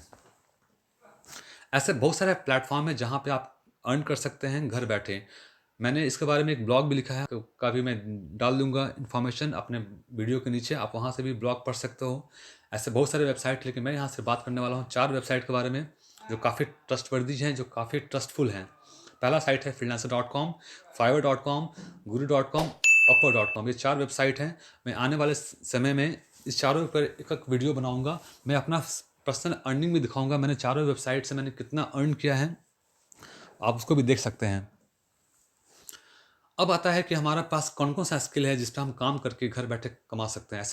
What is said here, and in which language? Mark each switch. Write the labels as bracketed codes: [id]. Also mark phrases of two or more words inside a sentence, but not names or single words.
[hi] ऐसे बहुत सारे प्लेटफॉर्म है जहाँ पे आप अर्न कर सकते हैं घर बैठे। मैंने इसके बारे में एक ब्लॉग भी लिखा है, तो का भी मैं डाल दूंगा इन्फॉर्मेशन अपने वीडियो के नीचे, आप वहाँ से भी ब्लॉग पढ़ सकते हो। ऐसे बहुत सारे वेबसाइट, लेकिन मैं यहाँ से बात करने वाला हूँ 4 वेबसाइट के बारे में जो काफ़ी ट्रस्टवर्दी हैं, जो काफ़ी ट्रस्टफुल हैं। पहला साइट है freelancer.com, fiverr.com, guru.com, upper.com। ये 4 वेबसाइट हैं। मैं आने वाले समय में इस चारों पर एक एक वीडियो बनाऊंगा। मैं अपना [en] personal earning [hi] भी दिखाऊंगा, मैंने चारों वेबसाइट से मैंने कितना अर्न किया है, आप उसको भी देख सकते हैं। अब आता है कि हमारे पास कौन कौन सा स्किल है जिस पर हम काम करके घर बैठे कमा सकते हैं।